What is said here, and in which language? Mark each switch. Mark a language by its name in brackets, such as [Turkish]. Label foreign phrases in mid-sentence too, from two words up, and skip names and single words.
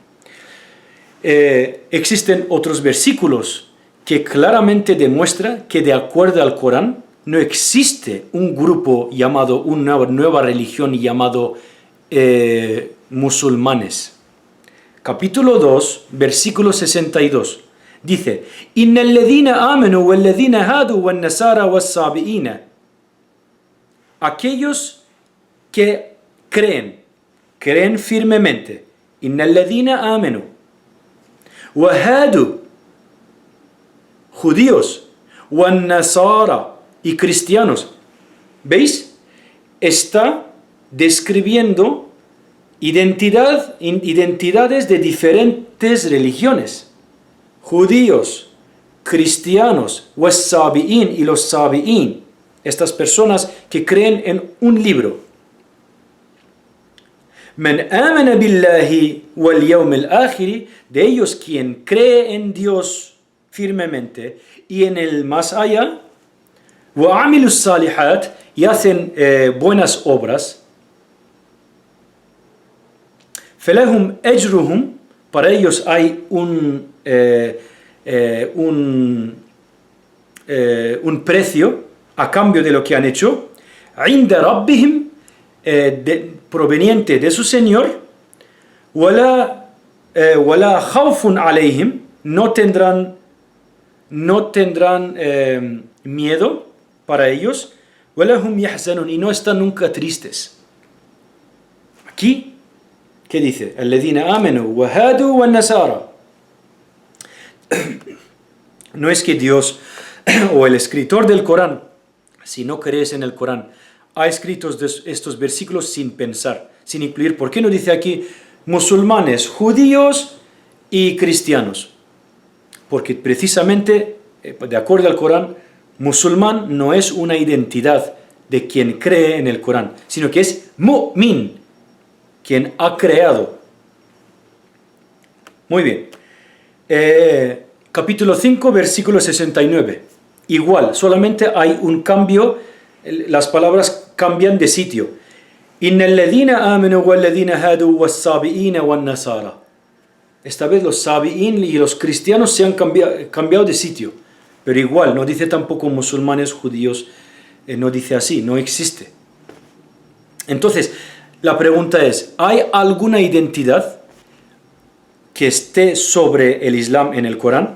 [Spanish] Existen otros versículos que claramente demuestran que de acuerdo al Corán no existe un grupo llamado, una nueva religión llamado musulmanes. Capítulo 2, versículo 62. Dice, [Arabic] إن الذين آمنوا والذين هادوا والنصارى والصابئين. [Spanish] Aquellos que creen firmemente. [Arabic] إن الذين آمنوا وهادوا, judíos, والنصارى, [Spanish] y cristianos. ¿Veis? Está describiendo identidades de diferentes religiones. judíos, cristianos, was-sabi'in y los sabi'in, estas personas que creen en un libro. [Arabic] من آمن بالله واليوم الآخر, [Spanish] de ellos quien cree en Dios firmemente y en el más allá, [Arabic] وعملوا الصالحات, [Spanish] y hacen buenas obras, [Arabic] فلهم أجرهم, [Spanish] para ellos hay un precio a cambio de lo que han hecho, [Arabic] عند ربهم, [Spanish] proveniente de su Señor, [Arabic] ولا خوف عليهم, [Spanish] no tendrán miedo para ellos, [Arabic] ولا هم يحزنون, [Spanish] y no están nunca tristes. Aquí, ¿qué dice? [Arabic] الذين آمنوا وهادوا والنصارى. [Spanish] No es que Dios o el escritor del Corán, si no crees en el Corán, ha escrito estos versículos sin pensar, sin incluir. ¿Por qué no dice aquí musulmanes, judíos y cristianos? Porque precisamente, de acuerdo al Corán, musulmán no es una identidad de quien cree en el Corán, sino que es mu'min, quien ha creado. Muy bien. Capítulo 5, versículo 69. Igual, solamente hay un cambio, las palabras cambian de sitio. [Arabic] إن الذين آمنوا والذين هادوا والصابئين والنصارى. [Spanish] Esta vez los sabi'in y los cristianos se han cambiado de sitio. Pero igual, no dice tampoco musulmanes, judíos, no dice así, no existe. Entonces, la pregunta es, ¿hay alguna identidad que esté sobre el Islam en el Corán?